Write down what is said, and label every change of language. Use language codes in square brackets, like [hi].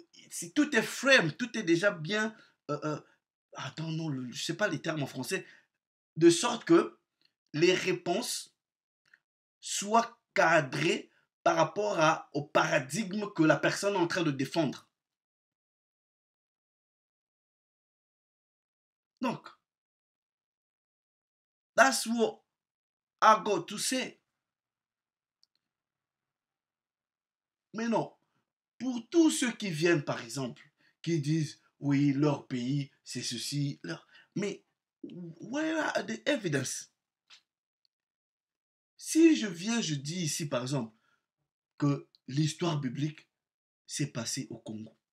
[fr] Si tout est frame, tout est déjà bien. Attends, non, je sais pas les termes en français. De sorte que les réponses soient cadrées par rapport au paradigme que la personne est en train de défendre. [en] Donc, that's what I got to say. [fr] Mais non, pour tous ceux qui viennent, par exemple, qui disent, oui, leur pays, c'est ceci, mais [en] where are the evidence? [fr] Si je viens, je dis ici, par exemple, que l'histoire biblique s'est passée au Congo.